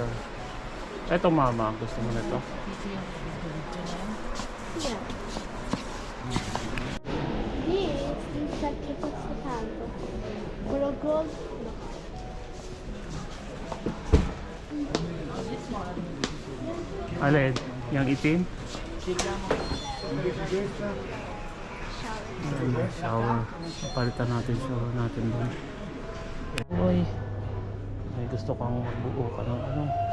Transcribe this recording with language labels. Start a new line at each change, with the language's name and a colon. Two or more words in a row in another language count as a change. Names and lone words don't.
Filipino: Eto, Mama, gusto mo nito?
English: Yeah. This is like
Italian: che costa tanto. Quello gold no.
Filipino: Alin? Yung itim? Shower. Shower. Palitan natin shower natin doon. Uy, may gusto kang magbuo ka ng ano?